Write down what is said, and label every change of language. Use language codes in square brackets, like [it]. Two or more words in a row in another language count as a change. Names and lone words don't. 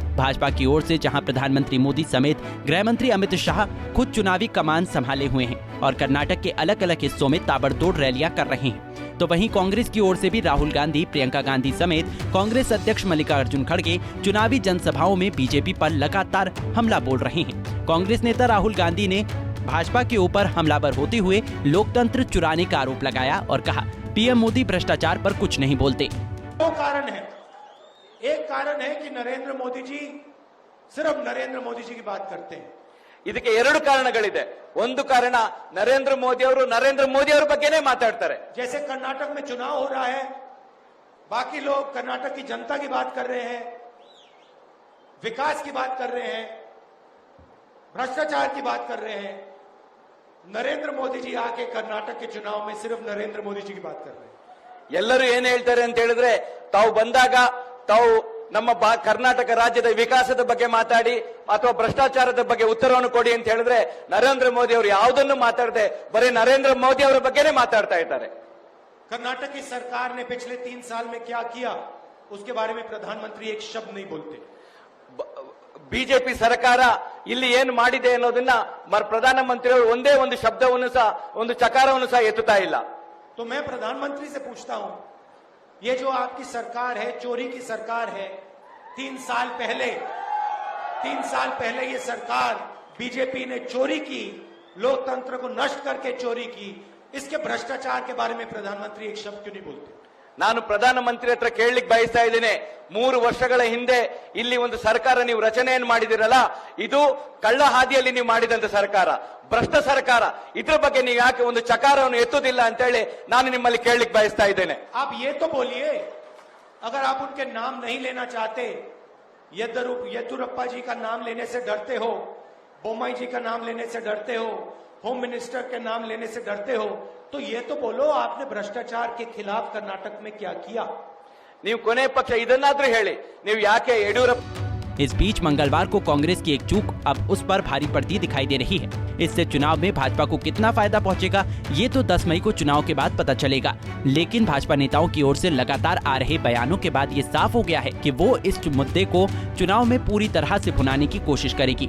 [hi] भाजपा की ओर से जहां प्रधानमंत्री मोदी समेत गृह मंत्री अमित शाह खुद चुनावी कमान संभाले हुए हैं और कर्नाटक के अलग अलग हिस्सों में ताबड़तोड़ रैलियां कर रहे हैं, तो वहीं कांग्रेस की ओर से भी राहुल गांधी, प्रियंका गांधी समेत कांग्रेस अध्यक्ष मल्लिकार्जुन खड़गे चुनावी जनसभाओं में बीजेपी पर लगातार हमला बोल रहे हैं। कांग्रेस नेता राहुल गांधी ने भाजपा के ऊपर हमलावर होते हुए लोकतंत्र चुराने का आरोप लगाया और कहा, पीएम मोदी भ्रष्टाचार पर कुछ नहीं बोलते। दो कारण है। एक कारण है कि नरेंद्र मोदी जी सिर्फ नरेंद्र मोदी जी की बात करते हैं। [kn] ಇದಕ್ಕೆ ಎರಡು ಕಾರಣಗಳಿದೆ। ಒಂದು ಕಾರಣ ನರೇಂದ್ರ ಮೋದಿ ಅವರ ಬಗ್ಗೆನೇ ಮಾತಾಡ್ತಾರೆ। [hi] जैसे कर्नाटक में चुनाव हो रहा है, बाकी लोग कर्नाटक की जनता की बात कर रहे हैं, विकास की बात कर रहे हैं, भ्रष्टाचार की बात कर रहे हैं। नरेंद्र मोदी जी आके कर्नाटक के चुनाव में सिर्फ नरेंद्र मोदी जी की बात कर रहे हैं। [kn] ಎಲ್ಲರೂ ಏನು ಹೇಳ್ತಾರೆ ಅಂತ ಹೇಳಿದ್ರೆ, ತಾವು ಬಂದಾಗ ತಾವು ನಮ್ಮ ಕರ್ನಾಟಕ ರಾಜ್ಯದ ವಿಕಾಸದ ಬಗ್ಗೆ ಮಾತಾಡಿ ಅಥವಾ ಭ್ರಷ್ಟಾಚಾರದ ಬಗ್ಗೆ ಉತ್ತರವನ್ನು ಕೊಡಿ ಅಂತ ಹೇಳಿದ್ರೆ, ನರೇಂದ್ರ ಮೋದಿ ಅವರು ಯಾವುದನ್ನು ಮಾತಾಡದೆ ಬರೀ ನರೇಂದ್ರ ಮೋದಿ ಅವರ ಬಗ್ಗೆನೇ ಮಾತಾಡ್ತಾ ಇದ್ದಾರೆ। [hi] कर्नाटक की सरकार ने पिछले 3 साल में क्या किया, उसके बारे में प्रधानमंत्री एक शब्द नहीं बोलते। [kn] ಬಿಜೆಪಿ ಸರ್ಕಾರ ಇಲ್ಲಿ ಏನು ಮಾಡಿದೆ ಅನ್ನೋದನ್ನ ಪ್ರಧಾನಮಂತ್ರಿ ಅವರು ಒಂದೇ ಒಂದು ಶಬ್ದವನ್ನು ಸಹ, ಒಂದು ಚಕಾರವನ್ನು ಸಹ ಎತ್ತುತ್ತಾ ಇಲ್ಲ। [hi] तो मैं प्रधानमंत्री से पूछता हूं, ये जो आपकी सरकार है, चोरी की सरकार है। 3 साल पहले ये सरकार बीजेपी ने चोरी की, लोकतंत्र को नष्ट करके चोरी की। इसके भ्रष्टाचार के बारे में प्रधानमंत्री एक शब्द क्यों नहीं बोलते? [kn] ನಾನು ಪ್ರಧಾನಮಂತ್ರಿ ಹತ್ರ ಕೇಳಲಿಕ್ಕೆ ಬಯಸ್ತಾ ಇದ್ದೇನೆ, 3 ವರ್ಷಗಳ ಹಿಂದೆ ಇಲ್ಲಿ ಒಂದು ಸರ್ಕಾರ ನೀವು ರಚನೆಯನ್ನು ಮಾಡಿದಿರಲ್ಲ, ಇದು ಕಳ್ಳ ಹಾದಿಯಲ್ಲಿ ನೀವು ಮಾಡಿದಂತ ಸರ್ಕಾರ, ಭ್ರಷ್ಟ ಸರ್ಕಾರ, ಇದ್ರ ಬಗ್ಗೆ ನೀವು ಯಾಕೆ ಒಂದು ಚಕಾರವನ್ನು ಎತ್ತುವುದಿಲ್ಲ ಅಂತ ಹೇಳಿ ನಾನು ನಿಮ್ಮಲ್ಲಿ ಕೇಳಲಿಕ್ಕೆ ಬಯಸ್ತಾ ಇದ್ದೇನೆ। [hi] आप ये तो बोलिए, अगर आप उनके नाम नहीं लेना चाहते, येदुरप्पा जी का नाम लेने से डरते हो, बोम्मई जी का नाम लेने से डरते हो, [en] home minister [hi] के नाम लेने से डरते हो, तो ये तो बोलो आपने भ्रष्टाचार के खिलाफ कर्नाटक में क्या किया? [kn] ನೀವು ಕೊನೆ ಪಕ್ಷ ಇದನ್ನಾದ್ರೂ ಹೇಳಿ, ನೀವು ಯಾಕೆ ಯಡಿಯೂರಪ್ಪ। [hi] इस बीच मंगलवार को कांग्रेस की एक चूक अब उस पर भारी पड़ती दिखाई दे रही है। इससे चुनाव में भाजपा को कितना फायदा पहुंचेगा, ये तो 10 मई को चुनाव के बाद पता चलेगा। लेकिन भाजपा नेताओं की ओर से लगातार आ रहे बयानों के बाद ये साफ हो गया है कि वो इस मुद्दे को चुनाव में पूरी तरह से भुनाने की कोशिश करेगी।